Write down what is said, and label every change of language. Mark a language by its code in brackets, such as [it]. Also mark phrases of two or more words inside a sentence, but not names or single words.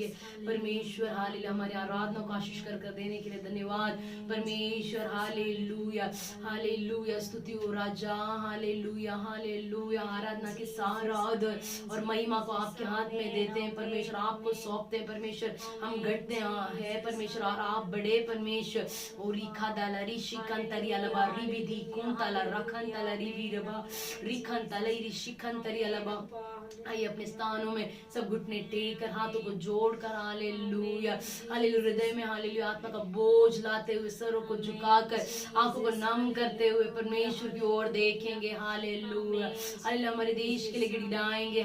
[hi] परमेश्वर हालेलुया हमारे आराधना को आशीष कर देने के लिए धन्यवाद परमेश्वर। हालेलुया हालेलुया स्तुति हो राजा। हालेलुया हालेलुया आराधना के सारा आदर और महिमा को आपके हाथ में देते हैं परमेश्वर, आपको सौंपते हैं परमेश्वर। हम घटते हैं परमेश्वर और आप बड़े परमेश्वर। ओ रिखा दाला ऋषिकन तरी अलबा रिविधि कुंतला रखन तला रिवि रबा रिखन तलाई ऋषिकन तरी अलबा। आइए अपने स्थानों में सब घुटने टेक कर हाथों को जोड़कर हालेलुया हालेलुया हृदय में हालेलुया आत्मा का बोझ लाते हुए सरों को झुकाकर आंखों को नम करते हुए परमेश्वर की ओर देखेंगे। हालेलुया हालेलुया हमारे देश के लिए गिड़गिड़ाएंगे।